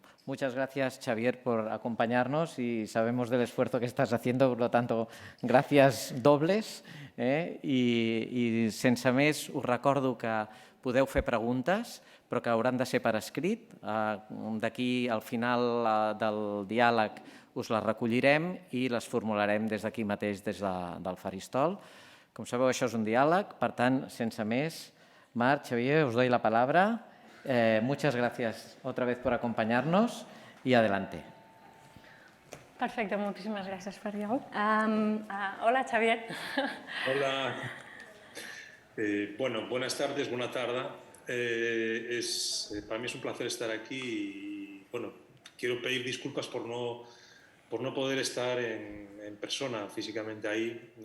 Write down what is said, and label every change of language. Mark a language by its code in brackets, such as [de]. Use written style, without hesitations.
[es] Muchas gracias, Xavier, por acompañarnos y sabemos del esfuerzo que estás haciendo, por lo tanto, [ca] gràcies dobles. I sense més, us recordo que podeu fer preguntes, però que hauran de ser per escrit. D'aquí al final del diàleg us les recollirem i les formularem des d'aquí mateix, des del faristol. Com sabeu, això és un diàleg, per tant, sense més, Marc, Xavier, [es] os doy la palabra. Muchas gracias otra vez por acompañarnos y adelante. [ca] Perfecte, moltíssimes gràcies, Ferriol. Hola, Xavier. Hola. [es] Bueno, buenas tardes, buena tarde. Para mí es un placer estar aquí y, bueno, quiero pedir disculpas por no poder estar en persona, físicamente ahí.